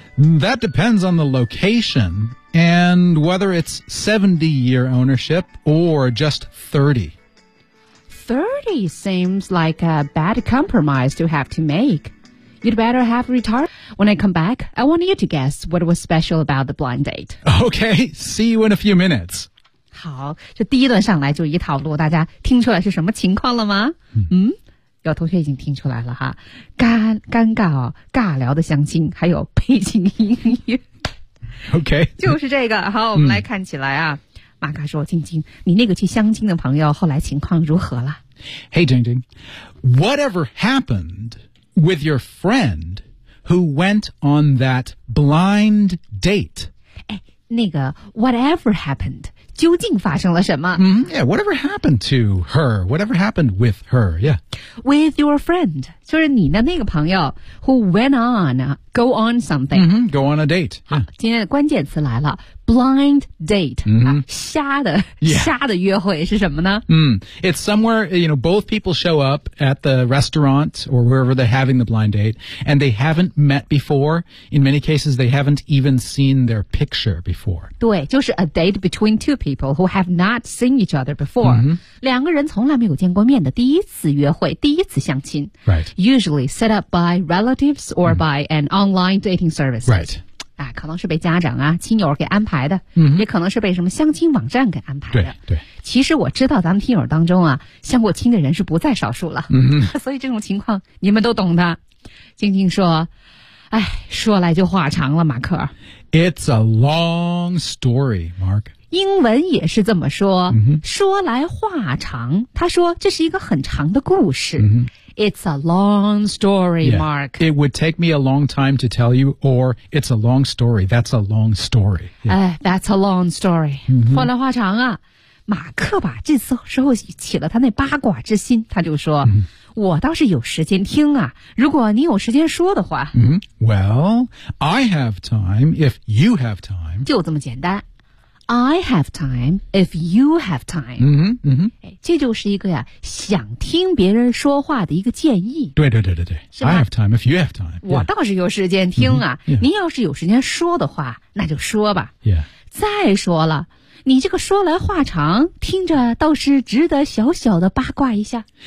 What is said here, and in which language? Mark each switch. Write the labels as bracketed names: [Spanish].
[English] That depends on the location. And whether it's 70-year ownership or just 30. 30 seems like a bad compromise to have to make. You'd better have retired. When I come back, I want you to guess what was special about the blind date. Okay, see you in a few minutes. [Chinese] 好，这第一段上来就一套路，大家听出来是什么情况了吗？嗯，有同学已经听出来了哈，尴尬哦，尬聊的相亲，还有背景音乐。 [English] OK， [Chinese] 就是这个。好，我们来看起来啊，马卡说：“晶晶，你那个去相亲的朋友后来情况如何了 [English] ？”Hey， 晶晶 ，Whatever happened with your friend who went on that blind date？ [Chinese] 哎，那个 [English] Whatever happened？ [Chinese] 究竟发生了什么、 [English] Yeah, whatever happened to her? Whatever happened with her? Yeah. With your friend. [Chinese] 就是你的那个朋友 [English] who went on, go on something.、 Mm-hmm, go on a date.、 [Chinese] Yeah. 今天的关键词来了 blind date.、 Mm-hmm. 啊、瞎的、 [English] yeah. [Chinese] 瞎的约会是什么呢、 mm. [English] It's somewhere, you know, both people show up at the restaurant or wherever they're having the blind date and they haven't met before. In many cases, they haven't even seen their picture before. [Chinese] 对，就是 [English] a date between two people who have not seen each other before、 mm-hmm. [Chinese] 两个人从来没有见过面的第一次约会第一次相亲 [English] Right. Usually set up by relatives or、mm-hmm. by an online dating service Right.、 [Chinese] 啊、可能是被家长啊亲友给安排的、 mm-hmm. 也可能是被什么相亲网站给安排的对对其实我知道咱们听友当中啊相过亲的人是不在少数了、 mm-hmm. 所以这种情况你们都懂的晶晶说哎，说来就话长了马克 [English] It's a long story Mark [Chinese] 英文也是这么说、 mm-hmm. 说来话长他说这是一个很长的故事、 mm-hmm. [English] It's a long story,、 yeah. Mark. It would take me a long time to tell you or it's a long story. That's a long story.、 Yeah. That's a long story.、 Mm-hmm. [Chinese] 说来话长啊马克吧这次时候起了他那八卦之心他就说、 mm-hmm. 我倒是有时间听啊如果你有时间说的话、 mm-hmm. [English] Well, I have time if you have time. [Chinese] 就这么简单。 [English] I have time if you have time. [Chinese] 嗯嗯嗯，这就是一个呀，想听别人说话的一个建议。对对对对对，是吧 [English] ？I have time if you have time.、 [Chinese] Yeah. 我倒是有时间听啊。 [English] Mm-hmm. Yeah. [Chinese] 您要是有时间说的话，那就说吧。 [English] Yeah. [Chinese] 再说了，你这个说来话长，听着倒是值得小小的八卦一下。